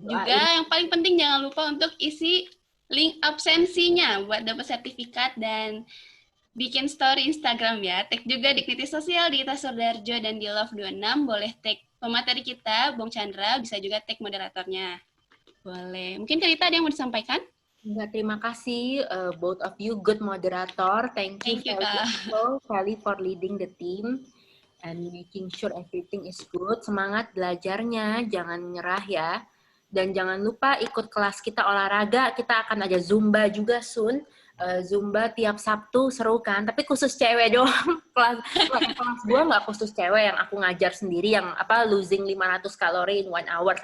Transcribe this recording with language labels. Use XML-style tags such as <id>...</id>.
<id>Juga yang paling penting jangan lupa untuk isi link absensinya buat dapat sertifikat dan bikin story Instagram ya. Tag juga Dignity Sosial di Ita Surdarjo dan di Love26. Boleh tag pemateri kita, Bung Chandra, bisa juga tag moderatornya. Boleh. Mungkin Kak Rita ada yang mau disampaikan? Enggak, terima kasih</id> <en>both of you, good moderator. Thank you,</en> <id>Kak.</id> <en>Sally, for leading the team and making sure everything is good.</en> <id>Semangat belajarnya, jangan nyerah ya. Dan jangan lupa ikut kelas kita olahraga, kita akan ada Zumba juga soon. Zumba tiap Sabtu, seru kan? Tapi khusus cewek doang. Kelas gue nggak khusus cewek, yang aku ngajar sendiri, yang</id> <en>losing</en> <id>500 kalori</id> <en>in 1 hour.</en>